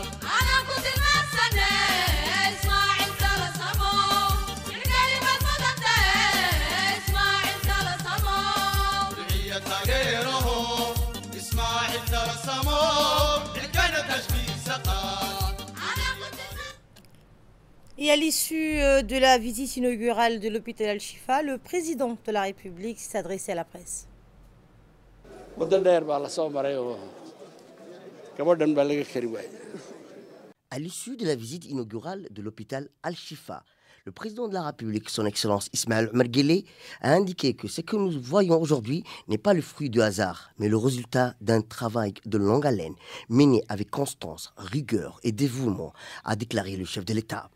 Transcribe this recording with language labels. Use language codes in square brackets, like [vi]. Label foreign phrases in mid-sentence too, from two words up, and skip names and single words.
[so] anaan ku tilmaansane ismaaciil kala samo ilkalimad mudante ismaaciil kala samo duciya taageeraho ismaaciil kala samo xilkana tashkiisa qaad anaan ku tilmaansane [fr] Et à l'issue de la visite inaugurale de l'hôpital Al-Shifa, le président de la République s'est adressé à la presse. [so] waddo dheer baa la soo maray oo gabadhan baa laga kari waayey [fr] À l'issue de la visite inaugurale de l'hôpital Al-Shifa, le président de la République, son Excellence Ismaël Omar Guelleh, a indiqué que ce que nous voyons aujourd'hui n'est pas le fruit du hasard, mais le résultat d'un travail de longue haleine, mené avec constance, rigueur et dévouement, a déclaré le chef de l'État.